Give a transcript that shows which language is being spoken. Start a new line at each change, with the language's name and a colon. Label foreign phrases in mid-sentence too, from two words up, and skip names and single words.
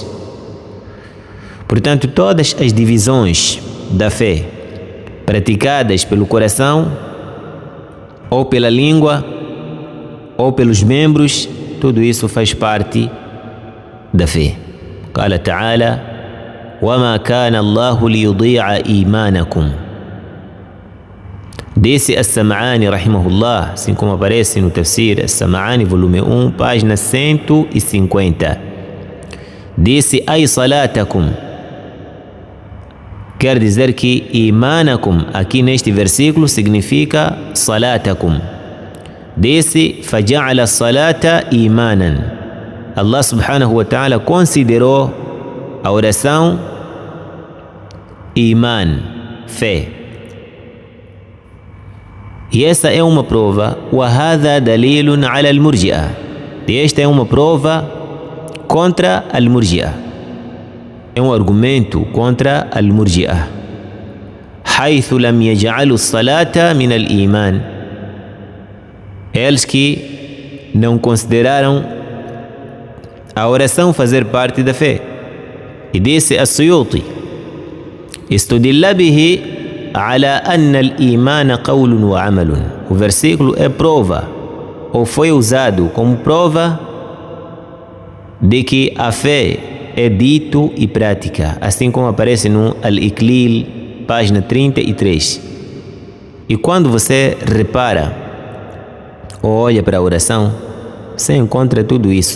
Portuguese: Portanto, todas as divisões da fé praticadas pelo coração, ou pela língua, ou pelos membros, tudo isso faz parte da fé.
Arabic: قال تعالى: وَمَا كَانَ اللَّهُ لِيُضِيعَ إِيمَانَكُمْ.
Portuguese: Disse As-Sam'ani rahimahullah, assim como aparece no Tafsir As-Sam'ani, volume 1, página 150. Disse:
Arabic: أي صلاتكم,
Portuguese: quer dizer que imanakum aqui neste versículo significa salatakum. Disse:
Arabic: فجعل الصلاة إيمانا. الله سبحانه وتعالى
Portuguese: considerou a oração iman, fé. E essa é uma prova.
Arabic: وهذا دليل على المرجئة.
Portuguese: E esta é uma prova contra al-murji'ah. É um argumento contra al-murji'ah.
Arabic: حيث لم يجعلوا الصلاة من الإيمان.
Portuguese: Eles que não consideraram a oração fazer parte da fé. E disse As-Suyuti:
Arabic: استدل به على أن الإيمان قول وعمل.
Portuguese: O versículo é prova, ou foi usado como prova, de que a fé é dito e prática, assim como aparece no Al-Iklil, página 33. E quando você repara ou olha para a oração, você encontra tudo isso.